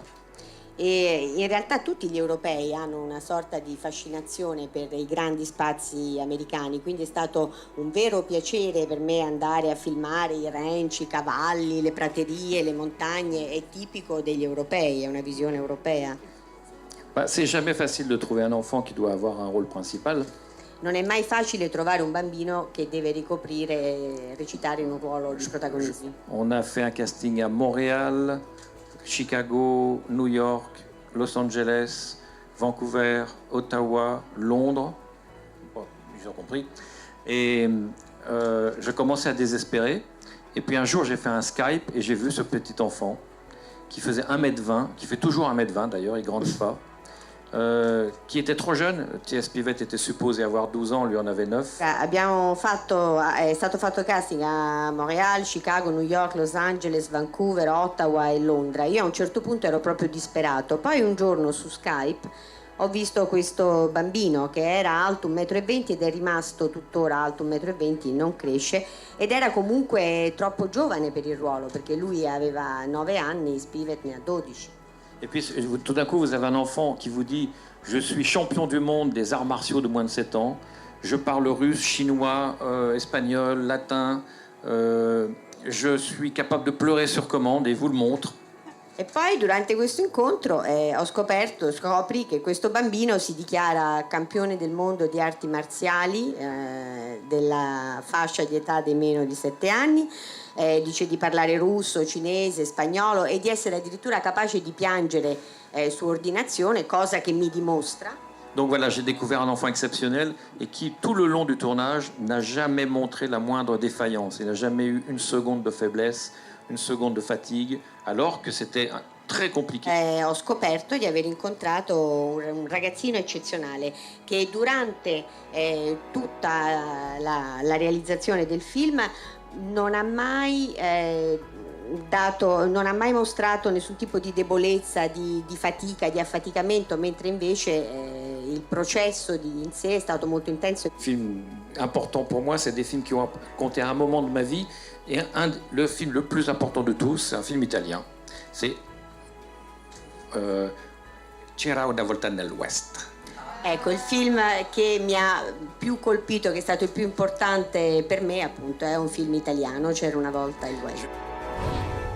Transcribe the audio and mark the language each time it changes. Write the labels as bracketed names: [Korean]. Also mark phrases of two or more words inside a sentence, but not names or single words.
[Italian] E in realtà tutti gli europei hanno una sorta di fascinazione per i grandi spazi americani, quindi è stato un vero piacere per me andare a filmare i ranch, i cavalli, le praterie, le montagne. È tipico degli europei, è una visione europea. [French] C'est jamais facile de trouver un enfant qui doit avoir un rôle principal. [Italian] Non è mai facile trovare un bambino che deve ricoprire, recitare in un ruolo di protagonismo. [French] On a fait un casting à Montréal, Chicago, New York, Los Angeles, Vancouver, Ottawa, Londres. Bon, ils ont compris. Et je commençais à désespérer. Et puis un jour, j'ai fait un Skype et j'ai vu ce petit enfant qui faisait 1m20, qui fait toujours 1m20 d'ailleurs, il ne grandit pas, qui était trop jeune. T.S. Pivet était supposé avoir 12 ans, lui en avait 9. [Italian] È stato fatto casting a Montreal, Chicago, New York, Los Angeles, Vancouver, Ottawa e Londra. Io a un certo punto ero proprio disperato. Poi un giorno su Skype ho visto questo bambino che era alto 1,20 m ed è rimasto tuttora alto 1,20 m, non cresce, ed era comunque troppo giovane per il ruolo, perché lui aveva 9 anni, Spivet ne ha 12. [French] Et puis tout d'un coup, vous avez un enfant qui vous dit « Je suis champion du monde des arts martiaux de moins de 7 ans, je parle russe, chinois, espagnol, latin, je suis capable de pleurer sur commande et vous le montre ». [Italian] E poi durante questo incontro scopri che questo bambino si dichiara campione del mondo di arti marziali, della fascia di età dei meno di 7 anni, dice di parlare russo, cinese, spagnolo e di essere addirittura capace di piangere su ordinazione, cosa che mi dimostra. [French] Donc voilà, j'ai découvert un enfant exceptionnel et qui, tout le long du tournage, n'a jamais montré la moindre défaillance. Il n'a jamais eu une seconde de faiblesse, une seconde de fatigue, alors que c'était très compliqué. [Italian] Ho scoperto di aver incontrato un ragazzino eccezionale che durante tutta la realizzazione del film non ha mai mostrato nessun tipo di debolezza, di fatica, di affaticamento, mentre invece il processo in sé è stato molto intenso. [French] Film important pour moi, c'est des films qui ont compté un moment de ma vie. Et le film le plus important de tous, c'est un film italien. C'est C'era una volta nell'West. [Italian] Ecco, il film che mi ha più colpito, che è stato il più importante per me, appunto, è un film italiano, C'era una volta il West.